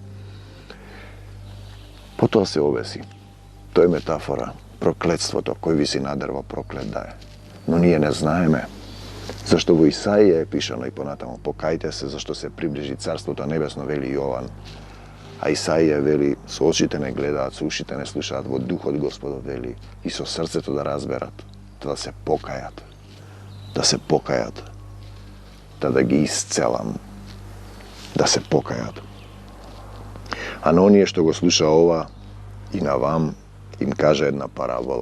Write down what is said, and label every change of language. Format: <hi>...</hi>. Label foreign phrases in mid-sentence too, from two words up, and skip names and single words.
<mk>Потоа се обеси. Тоа е метафора, проклетството, кој виси на дрво, проклет да е. Но ние не знаеме. Зашто во Исаија е пишано и понатамо: покајте се, зашто се приближи Царството Небесно, вели Јован. A Isaija veli, со очите не гледаат, со ушите не слушаат, во духот Господов вели, и со срцето да разберат, да се покајат, да ги исцелам, да се покајат. А на оние што го слуша ова, и на вам, им кажа една парабола.</mk>